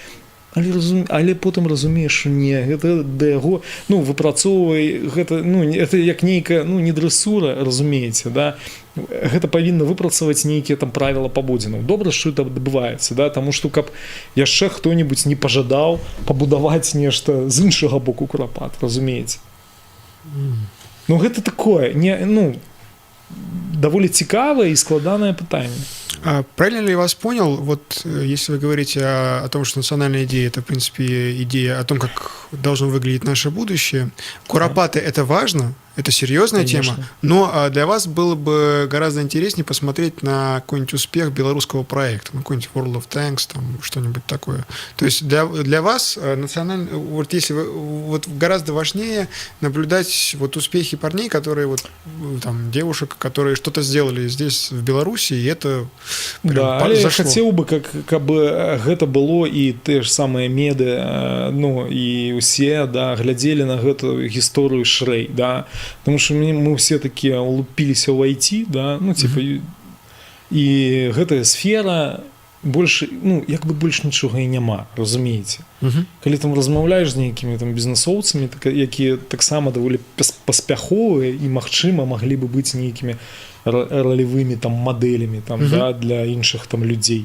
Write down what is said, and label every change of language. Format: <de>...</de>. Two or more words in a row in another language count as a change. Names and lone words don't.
<be>Але потым разумееш, што не, гэта да яго, ну, выпрацоўвай, гэта, ну, это як нейкая, ну, не дрэсура, разумееце, да, гэта павінна выпрацаваць нейкія там правіла паводзінаў. Добра, што это адбываецца, да, таму што каб яшчэ хто-небудзь не пажадаў пабудаваць нешта з іншага боку курапат, разумееце. Ну, гэта такое, не, ну, даволі цікавае і складанае пытанне.</be> <ru>Правильно ли я вас понял, вот если вы говорите о том, что национальная идея – это, в принципе, идея о том, как должно выглядеть наше будущее, куропаты – это важно, это серьезная тема, но для вас было бы гораздо интереснее посмотреть на какой-нибудь успех белорусского проекта, на какой-нибудь World of Tanks, там, что-нибудь такое. То есть для вас национальный, вот если вы, вот гораздо важнее наблюдать вот успехи парней, которые вот там девушек, которые что-то сделали здесь в Беларуси, и это</ru> <be>да, але я хацеў бы, каб гэта было і те ж самыя медыа, ну і усе, да, глядзелі на гэтую гісторыю шрэй, да.</be> <ru>Потому что мы все такие</ru> <be>улупиліся ў IT, да, ну, типа, і гэтая сфера больше, ну, як бы больш нічога і няма, разумееце. Калі там размаўляеш з нейкімі там бізнесоўцамі, якія таксама даволі паспяховыя і, магчыма, маглі бы быць нейкімі ролевымі там мадэлямі там, да, для іншых там людзей.</be>